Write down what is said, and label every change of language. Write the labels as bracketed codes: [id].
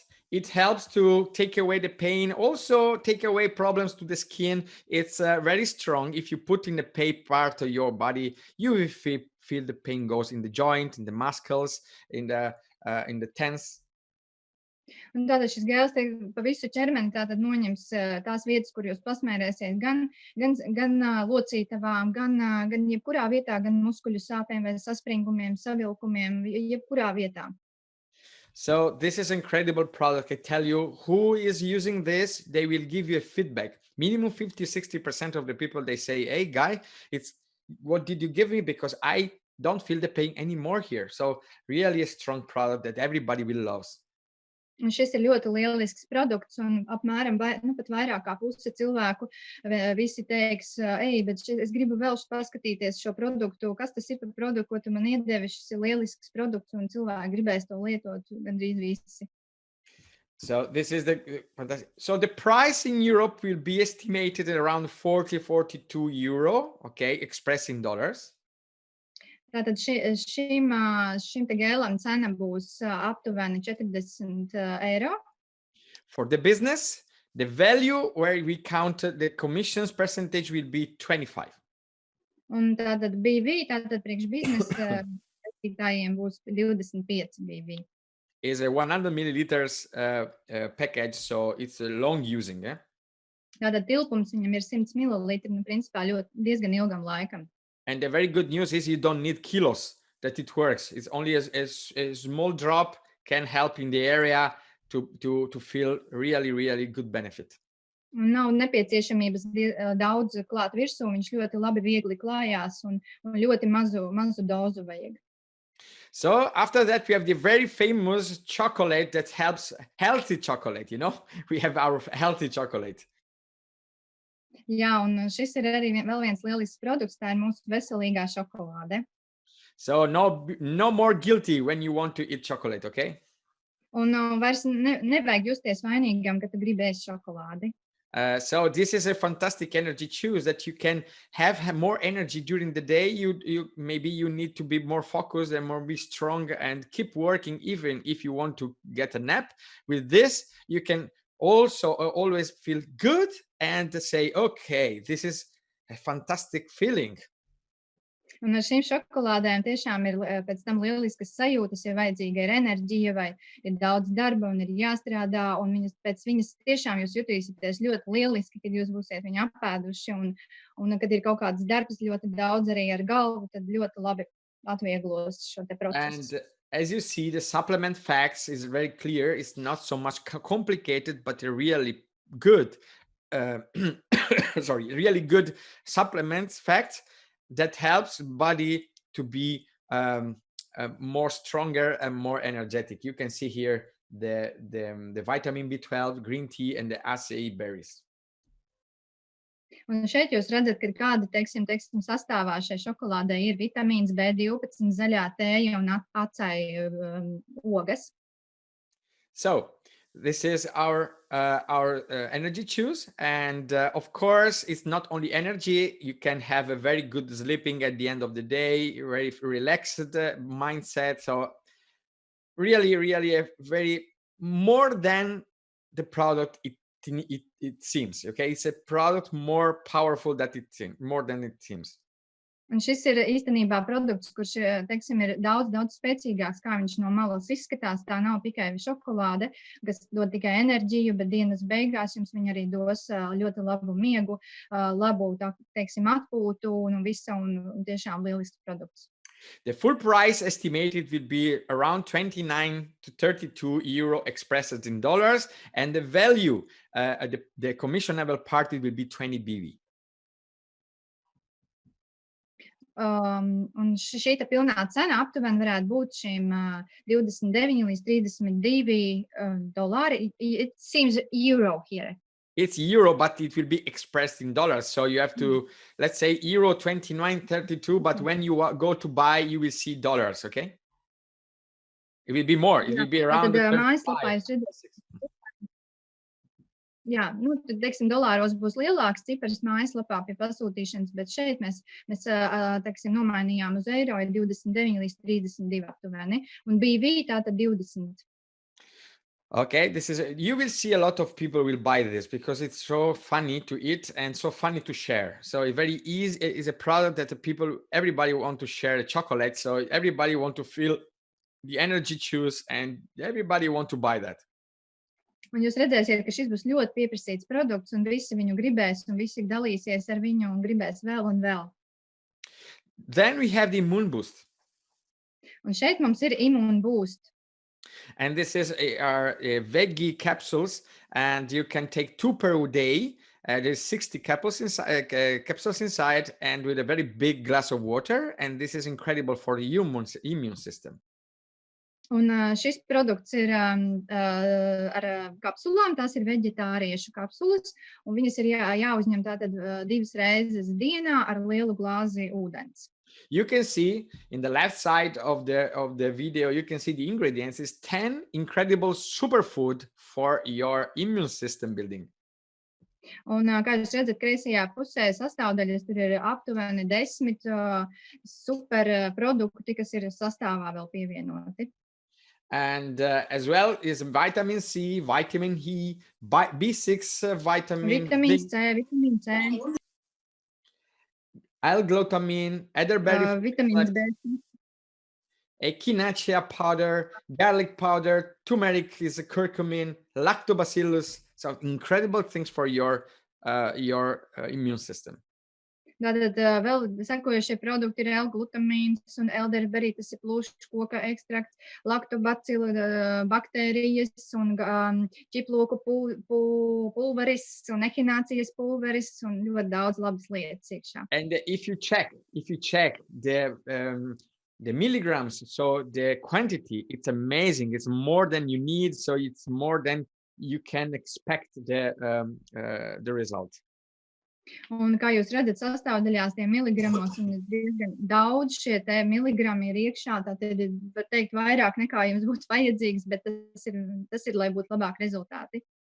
[en] It helps to take away the pain, also take away problems to the skin. It's very strong. If you put in the pain part of your body, you will feel the pain goes in the joint, in the muscles, in the tense. [lv] Un tātad šis gēls pa visu ķermeni tātad noņems tās vietas, kur jūs pasmērēsiet, gan locītavām, gan jebkurā vietā, gan muskuļu sāpēm vai saspringumiem, savilkumiem, jebkurā vietā. [en] So this is an incredible product. I tell you, who is using this, they will give you a feedback. Minimum 50-60% of the people, they say, hey, guy, what did you give me? Because I don't feel the pain anymore here. So really a strong product that everybody will love. [lv] Un šis ir ļoti lielisks produkts, un apmēram pat vairāk kā puse cilvēku visi teiks, bet es gribu vēl paskatīties šo produktu, kas tas ir par produktu, ko tu man iedevi, šis ir lielisks produkts, un cilvēki gribēs to lietot gandrīz visi. [en] So this is so the price in Europe will be estimated at around 40-42 euro, okay, expressed in dollars. [lv] Tātad šim te gēlam cena būs aptuveni 40 eiro. [en] For the business, the value where we counted the commissions percentage will be 25. [lv] Un tātad BV, tātad priekš biznesa iesaistītājiem būs 25 BV. [en] Is a 100 milliliters package, so it's a long using, yeah? [lv] Tātad tilpums viņam ir 100 mililitri, principā diezgan ilgam laikam. [en] And the very good news is you don't need kilos, that it works. It's only a small drop can help in the area to feel really, really good benefit. [lv] Nav nepieciešamības daudz klāt virsū, viņš ļoti labi viegli klājās un ļoti mazu dozu vajag. [en] So after that, we have the very famous chocolate that helps, healthy chocolate, you know? We have our healthy chocolate. [lv] Jā, un šis ir arī vēl viens lielisks produkts, tā ir mūsu veselīgā šokolāde. [en] So no more guilty when you want to eat chocolate, okay? [lv] Un vairs nevajag justies vainīgam, ka tu gribi ēst šokolādi. [en] So this is a fantastic energy choose that you can have more energy during the day. You maybe you need to be more focused and more be strong and keep working even if you want to get a nap. With this, you can also always feel good and say, okay, this is a fantastic feeling. [lv] Un ar šīm šokolādēm tiešām ir pēc tam lieliskas sajūtas, ja vajadzīga ir enerģija vai ir daudz darba un ir jāstrādā, un pēc viņas tiešām jūs jutīsieties ļoti lieliski, kad jūs būsiet viņu apēduši, un kad ir kaut kāds darbs ļoti daudz arī ar galvu, tad ļoti labi atvieglos šo te procesu. [en] And as you see, the supplement facts is very clear. It's not so much complicated, but a really good, really good supplements facts that helps body to be more stronger and more energetic. You can see here the vitamin B12, green tea, and the acai berries. [lv] Un šeit jūs redzat, ka kāda, teiksim, sastāvā šai šokolādē ir vitamīns B12, zaļā tēja un acai ogas. [en] So this is our energy choose, and of course it's not only energy. You can have a very good sleeping at the end of the day, very relaxed mindset. So really a very more than the product it seems. Okay, it's a product more powerful than it seems. [lv] Un šis ir īstenībā produkts, kurš, teiksim, ir daudz spēcīgāks, kā viņš no malas izskatās. Tā nav tikai šokolāde, kas dod tikai enerģiju, bet dienas beigās jums viņa arī dos ļoti labu miegu, labu, teiksim, atpūtu un visu, un tiešām lielisks produkts. [en] The full price estimated will be around 29 to 32 euro expressed in dollars, and the value, the commissionable party will be 20 BV. [lv] Un šī pilnā cena aptuveni varētu būt šīm 29 līdz 32 dolāri. [en] It seems euro here. It's euro, but it will be expressed in dollars. So you have to, let's say euro 29.32, but when you go to buy, you will see dollars, okay? It will be more. It will be around 35. [lv] Jā, tad, teiksim, dolāros būs lielāks cipars mājaslapā pie pasūtīšanas, bet šeit mēs teiksim, nomainījām uz eiro, ir 29 līdz 32 aptuveni, un BV tātad 20. [en] Okay, you will see a lot of people will buy this because it's so funny to eat and so funny to share. So it's very easy. It's a product that everybody want to share the chocolate. So everybody want to feel the energy juice and everybody want to buy that. [lv] Un jūs redzēsiet, ka šis būs ļoti pieprasīts produkts, un visi viņu gribēs, un visi dalīsies ar viņu un gribēs vēl un vēl. [en] Then we have the Immune Boost. [lv] Un šeit mums ir Immune Boost. [en] And this is our veggie capsules, and you can take 2 per day. There's 60 capsules inside, and with a very big glass of water. And this is incredible for the immune system. [lv] Un šis produkts ir ar kapsulām, tās ir veģetāriešu kapsulas, un viņas ir jāuzņem tātad 2 reizes dienā ar lielu glāzi ūdens. [en] You can see in the left side of the video, you can see the ingredients is 10 incredible superfood for your immune system building. [lv] Un, kā jūs redzat, kreisajā pusē sastāvdaļas tur ir aptuveni 10 super produkti, kas ir sastāvā vēl pievienoti. [en] And as well is vitamin C, vitamin E, B6 vitamin C. L-glutamine, elderberry, [lv] vitamīns B. [en] echinacea powder, garlic powder, turmeric is a curcumin, lactobacillus. So incredible things for your immune system. [lv] Tātad vēl sekojošie produkti ir L-glutamīns un elderberry, tas ir plūšu koka ekstrakts, laktobacillu baktērijas un ķiploku pulveris un echinācijas pulveris un ļoti daudz labas lietas iekšā. [en] And if you check the milligrams, so the quantity, it's amazing. It's more than you need, so it's more than you can expect the result. [lv] Un, kā jūs redzat, sastāvdaļās tie miligramos un diezgan daudz šie te miligrami ir iekšā. Tātad, var teikt, vairāk nekā jums būtu vajadzīgs, bet tas ir lai būtu labāki rezultāti.